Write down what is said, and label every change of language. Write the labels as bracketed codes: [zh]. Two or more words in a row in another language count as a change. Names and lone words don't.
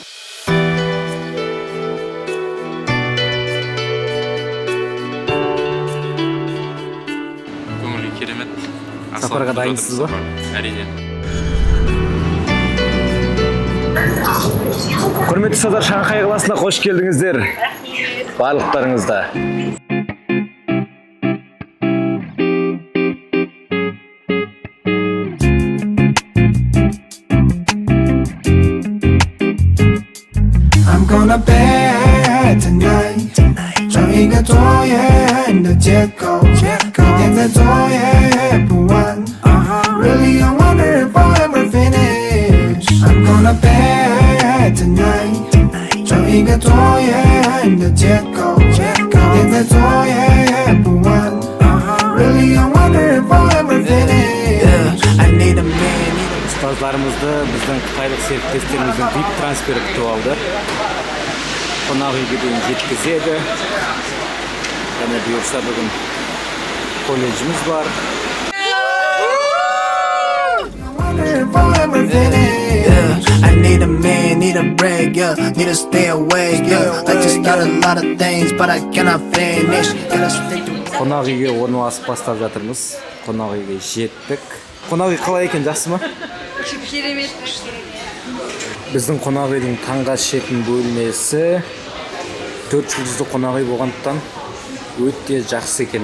[kk] Көңілі керемет. Сапарға дайынсыз ба? Әрине. Құрметті ұстаздар, Шанхай қаласына қош келдіңіздер. Барлықтарыңызда. [en] I'm gonna bed tonight. [zh] 找一个多远的借口，一天再做也不晚。 [en] Really I wonder if I'll ever finish. I'm gonna bed tonight. [zh] 找一个多远的借口，一天再做也不晚。 [en] Really I wonder if I'll ever finish. I need a man. [kk] Ұстаздарымызды біздің қытайлық серіктестеріміздің VIP трансфері күтіп алды. Қонақ үйге дейін жеткізеді. Және бұйырса бүгін колледжіміз бар. [en] I need a man, need a break, yeah. Need to stay awake, yeah. I just got a lot of things, but I cannot finish. [kk] Қонақ үйге орналасып бастап жатырмыз. Қонақ үйге жеттік. Қонақ үй қалай екен, жақсы ма? Керемет. Біздің қонақ үйдің таңға ішетін бөлмесі 4 жұлдызды қонақ үй болғандықтан өте жақсы екен.